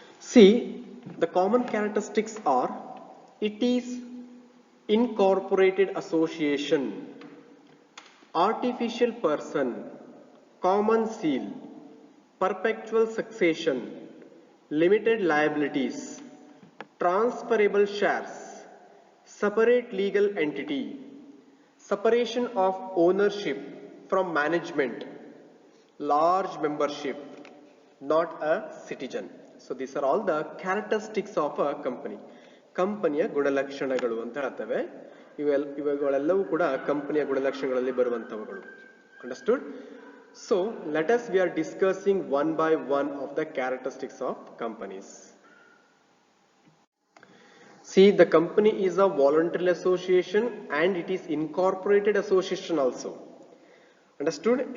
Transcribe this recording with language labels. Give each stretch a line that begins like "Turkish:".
English: See, the common characteristics are: it is incorporated association, artificial person, common seal, perpetual succession, limited liabilities, transferable shares, separate legal entity, separation of ownership from management, large membership, not a citizen. So these are all the characteristics of a company.
Kannada: ಕಂಪನಿಯ ಗುಣಲಕ್ಷಣಗಳು ಅಂತ ಹೇಳ್ತೇವೆ. ಇವುಗಳೆಲ್ಲವೂ ಕೂಡ ಕಂಪನಿಯ ಗುಣಲಕ್ಷಣಗಳಲ್ಲಿ ಬರುವಂತವುಗಳು.
English: Understood? So let us we are discussing one by one of the characteristics of companies. See, the company is a voluntary association and it is incorporated association also. Understood?